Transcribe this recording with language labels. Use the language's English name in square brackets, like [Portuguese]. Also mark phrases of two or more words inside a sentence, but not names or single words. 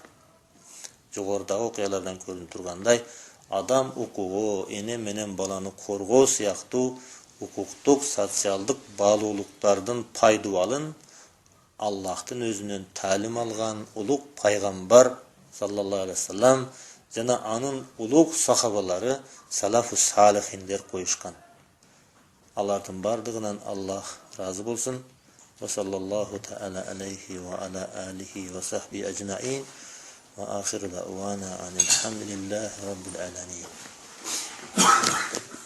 [Kyrgyz] Жогорудагы окуялардан көрүнүп тургандай, адам укугу, эне менен баланы коргоо сыяктуу укуктук, социалдык баалуулуктардын пайдубалын Аллахтын өзүнөн таалим алган улук пайгамбар [Arabic] صلى الله عليه وسلم [Kyrgyz] жана анын улук сахабалары салафус салихиндер коюшкан. Алардын бардыгынан Аллах разы болсун. [Arabic] وصلى الله تعالى عليه وعلى آله وصحبه أجمعين. وآخر دعوانا أن الحمد لله رب العالمين.